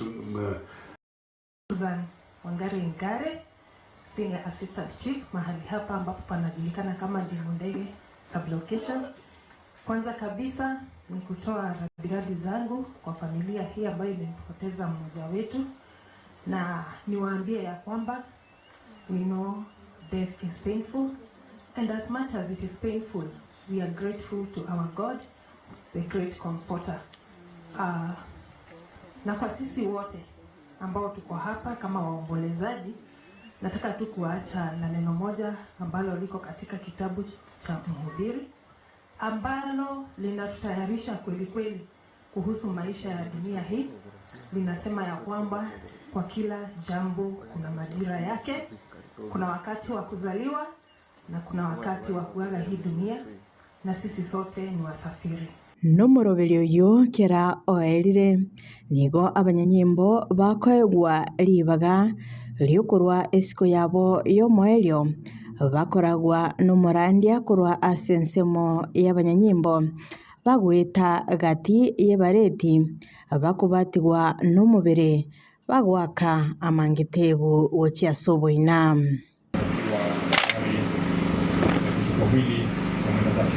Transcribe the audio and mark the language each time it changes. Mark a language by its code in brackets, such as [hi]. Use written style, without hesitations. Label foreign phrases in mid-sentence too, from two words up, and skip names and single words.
[sw] Susan Wangari Ngare, [en] Senior Assistant Chief, [sw] mahali hapa ambapo panajulikana kama Dimondege Sublocation. Kwanza kabisa ni kutoa rambirambi zangu kwa familia hii ambayo imempoteza mmoja wetu, na niwaambie ya kwamba [en] we know death is painful, and as much as it is painful, we are grateful to our God, the great comforter. [sw] Na kwa sisi wote ambao tuko hapa kama waombolezaji, nataka tu kuacha na neno moja ambalo liko katika kitabu cha Mhubiri, ambalo linatutayarisha kweli kweli kuhusu maisha ya dunia hii. Linasema ya kwamba kwa kila jambo kuna majira yake, kuna wakati wa kuzaliwa na kuna wakati wa kuaga hii dunia, na sisi sote ni wasafiri. [guz] Nomoroberi uyu kera oerire nigo abanyanyimbo bakoegwa ribaga riokorwa esiko yabo yomoerio bakoragwa nomorandia korwa asensemo y'abanyanyimbo bagweta gati yebareti bakubatigwa nomubere bagwaka amangitebu wochiasoboina [sw] wawili wameenda